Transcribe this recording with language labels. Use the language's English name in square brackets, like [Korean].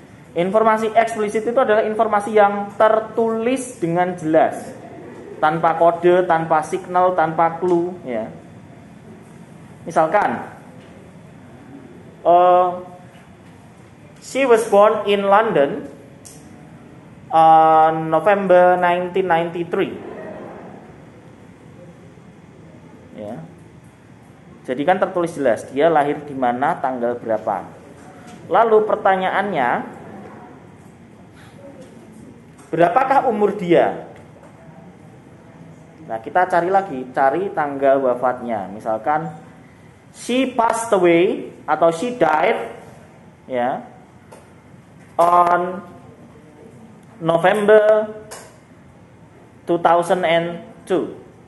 [Indonesian] Informasi eksplisit itu adalah informasi yang tertulis dengan jelas, tanpa kode, tanpa signal, tanpa clue, ya. [English] Misalkan, she was born in London on November 1993. [Indonesian] Ya. Jadi kan tertulis jelas dia lahir di mana, tanggal berapa. Lalu pertanyaannya, berapakah umur dia? Nah, kita cari tanggal wafatnya. [English] Misalkan she passed away atau she died, ya, on November 2002.